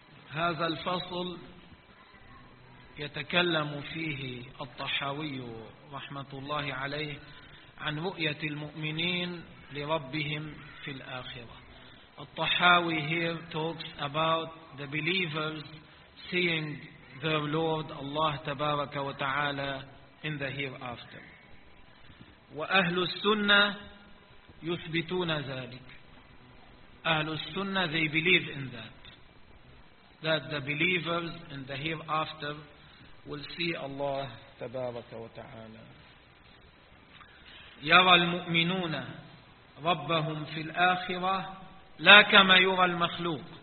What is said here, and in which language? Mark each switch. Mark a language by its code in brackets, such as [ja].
[ar] هذا الفصل يتكلم فيه الطحاوي رحمة الله عليه عن رؤية المؤمنين لربهم في الآخرة. [en] الطحاوي here talks about the believers seeing their Lord Allah [ar] تبارك وتعالى [en] in the hereafter. [ar] وأهل السنة يثبتون ذلك. أهل السنة [en] they believe in that the believers in the hereafter will see Allah [ar] تبارك وتعالى. يرى المؤمنون ربهم في الآخرة لا كما يرى المخلوق.